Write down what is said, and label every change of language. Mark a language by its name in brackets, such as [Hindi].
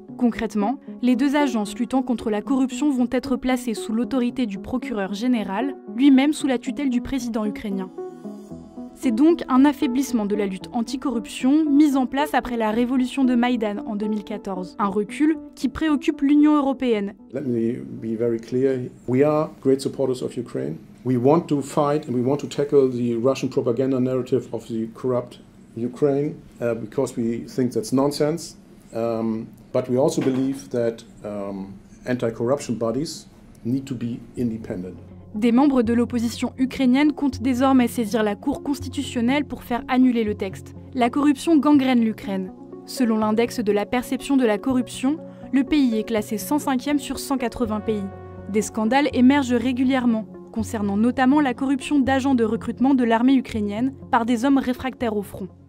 [French] Concrètement, les deux agences luttant contre la corruption vont être placées sous l'autorité du procureur général, lui-même sous la tutelle du président ukrainien. C'est donc un affaiblissement de la lutte anticorruption mise en place après la révolution de Maïdan en 2014. Un recul qui préoccupe l'Union européenne. [English] Let me be very clear. We are great supporters of Ukraine. We want to fight and we want to tackle the Russian propaganda narrative of the corrupt Ukraine because we think that's nonsense. But we also believe that anti-corruption bodies need to be independent. [French] Des membres de l'opposition ukrainienne comptent désormais saisir la Cour constitutionnelle pour faire annuler le texte. La corruption gangrène l'Ukraine. Selon l'index de la perception de la corruption, le pays est classé 105e sur 180 pays. Des scandales émergent régulièrement, concernant notamment la corruption d'agents de recrutement de l'armée ukrainienne par des hommes réfractaires au front.